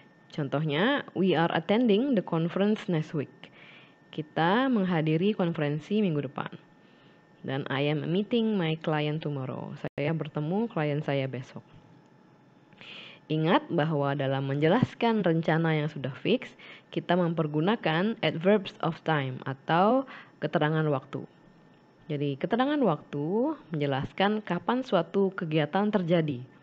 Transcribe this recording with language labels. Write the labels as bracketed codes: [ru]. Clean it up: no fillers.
[id] Contohnya, [en] we are attending the conference next week. [id] Kita menghadiri konferensi minggu depan. Dan [en] I am meeting my client tomorrow. [id] Saya bertemu klien saya besok. Ingat bahwa dalam menjelaskan rencana yang sudah fix, kita mempergunakan [en] adverbs of time [id] atau keterangan waktu. Jadi keterangan waktu menjelaskan kapan suatu kegiatan terjadi.